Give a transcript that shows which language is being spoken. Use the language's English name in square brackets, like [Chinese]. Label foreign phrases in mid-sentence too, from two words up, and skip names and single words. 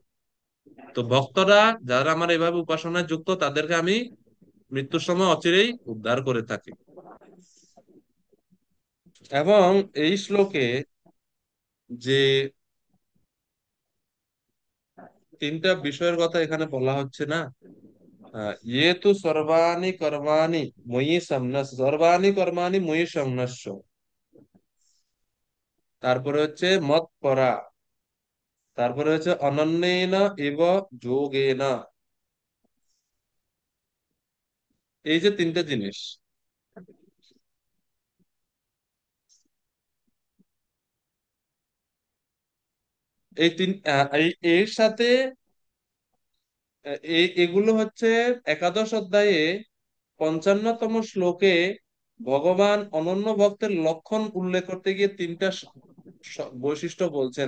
[Bangla] তো ভক্তরা যারা আমার এভাবে উপাসনায় যুক্ত তাদেরকে আমি মৃত্যুর সময় অচিরেই উদ্ধার করে থাকি। এবং এই শ্লোকে যে 3টা বিষয়ের কথা এখানে বলা হচ্ছে না, [Sanskrit] ইয়ে তু সর্বাণি কর্মাণি ময়ি সম্ন্যাস, সর্বাণি কর্মাণি ময়ি সম্ন্যাস্য। [Bangla] তারপরে হচ্ছে মত পরা, তারপরে হচ্ছে [Sanskrit] অনন্যেন এব যোগেন। [Bangla] এই যে 3টে জিনিস, এই তিন এর সাথে এগুলো হচ্ছে একাদশ অধ্যায়ে 55তম শ্লোকে ভগবান অনন্য ভক্তের লক্ষণ উল্লেখ করতে গিয়ে 3টা বৈশিষ্ট্য বলছেন।